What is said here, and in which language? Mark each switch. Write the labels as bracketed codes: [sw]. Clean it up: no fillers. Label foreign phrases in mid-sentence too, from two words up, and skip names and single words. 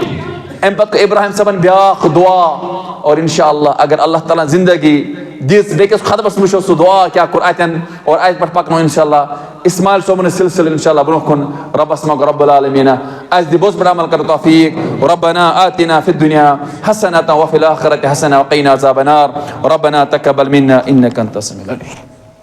[ks] اَمہِ پَتہٕ گوٚو ابراہیٖم صٲبن بیٛاکھ دُعا اور [ar] اِنشاء اللہ [ks] اگر اللہ تعالیٰ ہن زندگی دِژ بیٚکِس خطبس وٕچھو سُہ دُعا کیٛاہ کوٚر اَتٮ۪ن اور اَتہِ پٮ۪ٹھ پَکنو [ar] اِنشاء اللہ [ks] اِسماعیل صٲبُن سِلسِلہٕ [ar] اِنشاء اللہ [ks] برونٛہہ کُن. رۄبَس منٛگ رۄب العالمیٖنہ اَسہِ دِ بوٚز پٲٹھۍ عمل کَرنُک توفیٖق. [ar] رَبَّنَا آتِنا فِی الدُنیا حَسَنَةً وَفِی الْآخِرَةِ حَسَنَةً وَقِنَا عَذَابَ النَّارِ. رَبَّنَا تَقَبَّل مِنَّا إِنَّکَ أَنتَ السَّمِیعُ الْعَلِیٖمُ.